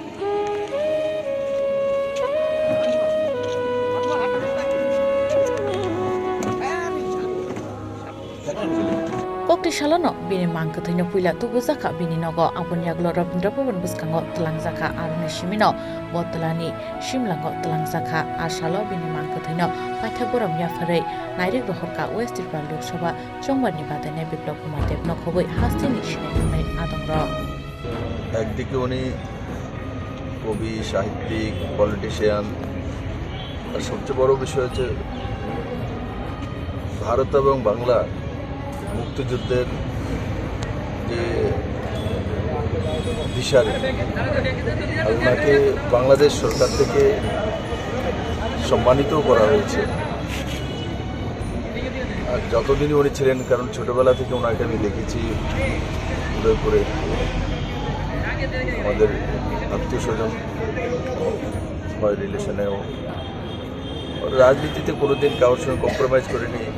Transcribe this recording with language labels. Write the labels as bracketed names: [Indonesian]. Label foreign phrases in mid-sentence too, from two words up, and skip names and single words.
[Kok Borok] Koktishala no bini mangkathino puila tubuzaka bini nogo abunyaglo Rabindrapawan buskango telangjaka arune shimino botlani shimlango telangjaka ashalo bini mangkathino paithaboram yafare Nairik Rohorka West Tripura Lok Sabha Chongbarni Badane Biplop Kumar Dev Nokhoboi Hastini Shinai Adongro [Bangla] একদিকে উনি কবি সাহিত্যিক পলিটিশিয়ান আর সবচেয়ে বড় বিষয় হচ্ছে ভারত এবং বাংলা মুক্তিযুদ্ধের যে দিশারি ওনাকে বাংলাদেশ সরকার থেকে সম্মানিত করা হয়েছে আর যতদিনই উনি ছিলেন কারণ ছোটবেলা থেকে ওনাকে আমি দেখেছি উদয়পুরে আমাদের আত্মীয় স্বজন হয় রিলেশনেও রাজনীতিতে কোনোদিন কারোর সঙ্গে কম্প্রোমাইজ করেনি